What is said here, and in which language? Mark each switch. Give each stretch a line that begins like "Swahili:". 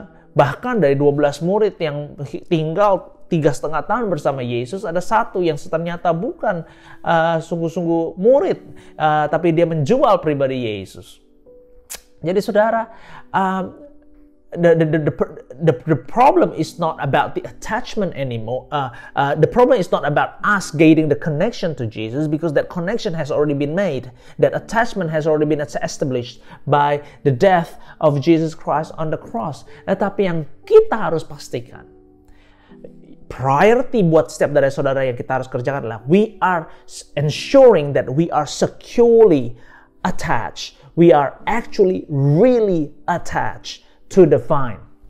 Indonesian: Bahkan dari 12 murid yang tinggal 3,5 tahun bersama Yesus, ada satu yang ternyata bukan sungguh-sungguh murid, tapi dia menjual pribadi Yesus. Jadi saudara,
English: the problem is not about the attachment anymore. The problem is not about us gaining the connection to Jesus, because that connection has already been made. That attachment has already been established by the death of Jesus Christ on the cross.
Indonesian: Tetapi yang kita harus pastikan, priority buat setiap dari saudara yang kita harus kerjakan adalah
English: we are ensuring that we are securely attached. We are actually really attached to the vine.